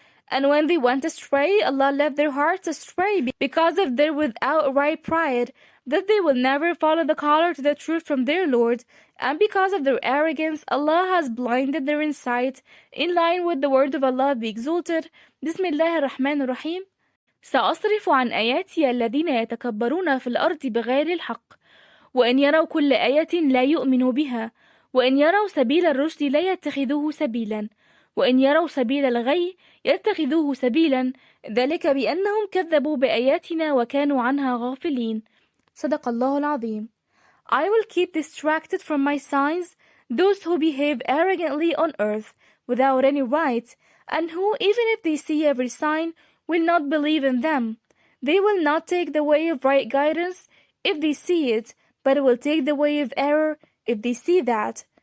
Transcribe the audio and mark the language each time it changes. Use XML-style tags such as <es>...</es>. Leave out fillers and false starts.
<en>And when they went astray, Allah led their hearts astray because of their outright pride, that they will never follow the caller to the truth from their Lord, and because of their arrogance, Allah has blinded their insight, in line with the word of Allah the Exalted, Bismillah ar-Rahman ar-Rahim.</en> <ar>سأصرف عن آياتي الذين يتكبرون في الأرض بغير الحق وإن يروا كل آية لا يؤمنوا بها وإن يروا سبيل الرشد لا يتخذوه سبيلا وإن يروا سبيل الغي يتخذوه سبيلا ذلك بأنهم كذبوا بآياتنا وكانوا عنها غافلين. صدق الله العظيم.</ar> <en>I will keep distracted from my signs those who behave arrogantly on earth without any right, and who, even if they see every sign, will not believe in them. They will not take the way of right guidance if they see it, but will take the way of error if they see that.</en>